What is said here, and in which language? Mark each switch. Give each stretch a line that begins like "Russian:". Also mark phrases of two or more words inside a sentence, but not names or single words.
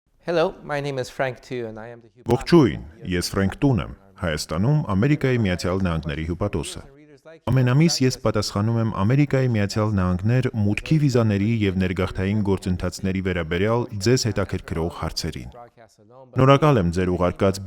English: Hello, my name is Frank Tu and I am the
Armenian: Ողջույն, ես Ֆրենկ Տուն եմ, Հայաստանում Ամերիկայի Միացյալ Նահանգների հյուպատոսը։ Ամեն ամիս ես պատասխանում եմ Ամերիկայի Միացյալ Նահանգներ մուտքի վիզաների եւ ներգաղթային գործընթացների վերաբերյալ ձեզ հետաքրքրող հարցերին։ Շնորհակալ եմ ձեր ուղարկած